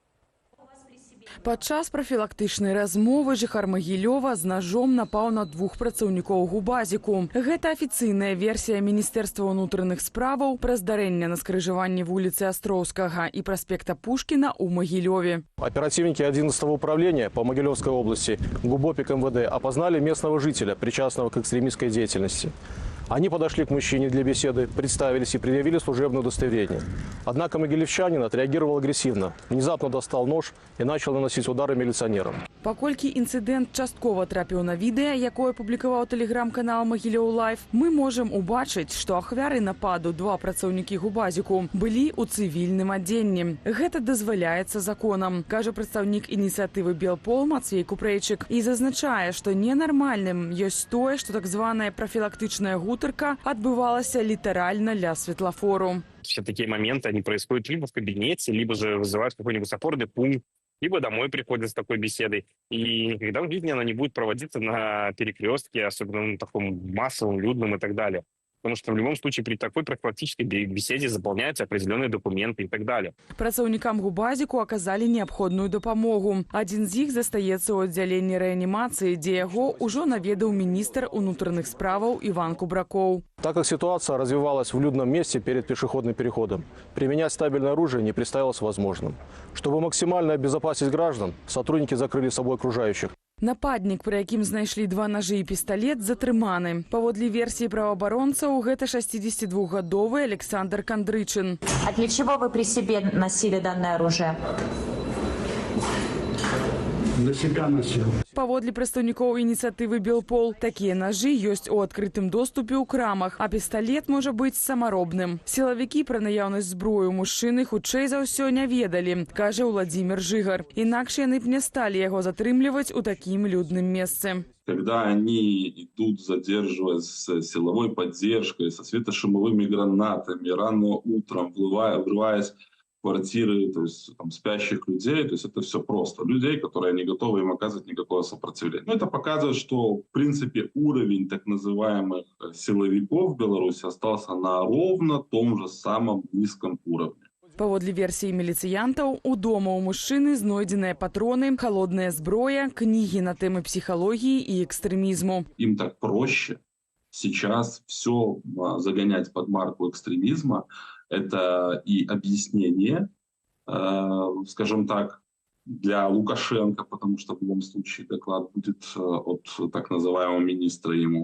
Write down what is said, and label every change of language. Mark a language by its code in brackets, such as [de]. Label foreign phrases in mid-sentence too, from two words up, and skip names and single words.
[be] Падчас прафілактычнай размовы жыхар Магілёва з ножом напаў на двух працаўнікоў Губазіку. Гэта афіцыйная версія Міністэрства ўнутраных справаў пра здарэнне на скрыжаванні вуліцы Астроўскага і праспекта Пушкіна ў Магілёве. [ru] Оперативники 11-го управления по Могилевской области ГУБОПИК МВД опознали местного жителя, причастного к экстремистской деятельности. Они подошли к мужчине для беседы, представились и предъявили служебное удостоверение. Однако могилевчанин отреагировал агрессивно, внезапно достал нож и начал наносить удары милиционерам. [be] Паколькі інцыдэнт часткова трапіў на відэа, якое публікаваў тэлеграм-канал Магілёў Лайф, мы можам убачыць, што ахвяры нападу два працаўнікі Губазіку былі ў цывільным адзенні. Гэта дазваляецца законам, кажа прадстаўнік ініцыятывы Белпол Мацвей Купрэйчык, і зазначае, што ненармальным ёсць тое, што так званая прафілактычная гутарка адбывалася літаральна ля светлафору. [ru] Все такие моменты, они происходят либо в кабинете, либо же вызывают какой-нибудь опорный пункт, либо домой приходят с такой беседой. И никогда в жизни она не будет проводиться на перекрестке, особенно на таком массовом, людном и так далее. Потому что в любом случае при такой профилактической беседе заполняются определенные документы и так далее. [be] Працаўнікам Губазіку аказалі неабходную дапамогу. Адзін з іх застаецца ў аддзяленні рэанімацыі, дзе яго ўжо наведаў міністр унутраных справаў Іван Кубракоў. [ru] Так как ситуация развивалась в людном месте перед пешеходным переходом, применять стабильное оружие не представилось возможным. Чтобы максимально обезопасить граждан, сотрудники закрыли собой окружающих. [be] Нападнік, пры якім знайшлі два ножы і пісталет, затрыманы. Паводле версіі праваабаронцаў, гэта 62-гадовы Александр Кандрычын. [ru] А для чего вы при себе носили данное оружие? На себя носил. [be] Паводле прадстаўнікоў ініцыятывы Белпол, такія ножы ёсць у адкрытым доступе ў крамах, а пісталет можа быць самаробным. Сілавікі пра наяўнасць зброю мужчыны хутчэй за ўсё не ведалі, кажа Владзімир Жыгар. Інакш яны б не сталі яго затрымліваць у такім людным месцы. [ru] Когда они идут задерживать с силовой поддержкой, со светошумовыми гранатами, рано утром врываясь квартиры, то есть там, спящих людей, то есть это все просто. Людей, которые не готовы им оказывать никакого сопротивления. Но это показывает, что в принципе уровень так называемых силовиков в Беларуси остался на ровно том же самом низком уровне. [be] Паводле версіі міліцыянтаў, у дома у мужчыны знойдзеныя патроны, халодная зброя, кнігі на тэмы псіхалогіі і экстрэмізму. [ru] Им так проще сейчас все загонять под марку экстремизма. Это и объяснение, скажем так, для Лукашенко, потому что в любом случае доклад будет от так называемого министра ему.